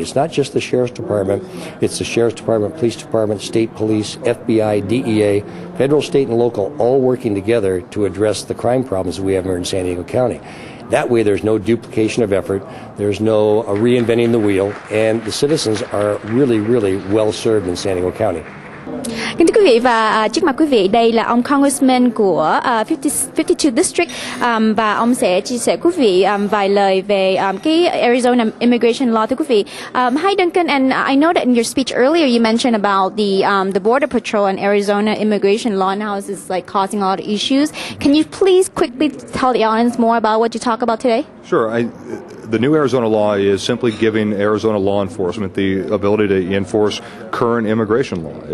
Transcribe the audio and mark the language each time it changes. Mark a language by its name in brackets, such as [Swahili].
[English] It's not just the Sheriff's Department, it's the Sheriff's Department, Police Department, State Police, FBI, DEA, federal, state, and local, all working together to address the crime problems that we have here in San Diego County. That way there's no duplication of effort, there's no reinventing the wheel, and the citizens are really, really well served in San Diego County. [Vietnamese] Kính thưa quý vị, và trước mặt quý vị đây là ông Congressman của 52 District, và ông sẽ chia sẻ quý vị vài lời về cái Arizona immigration law. [English] Thưa quý vị, hi Duncan, and I know that in your speech earlier you mentioned about the border patrol and Arizona immigration law and how this is like causing a lot of issues. Can you please quickly tell the audience more about what you talk about today? Sure. The new Arizona law is simply giving Arizona law enforcement the ability to enforce current immigration law.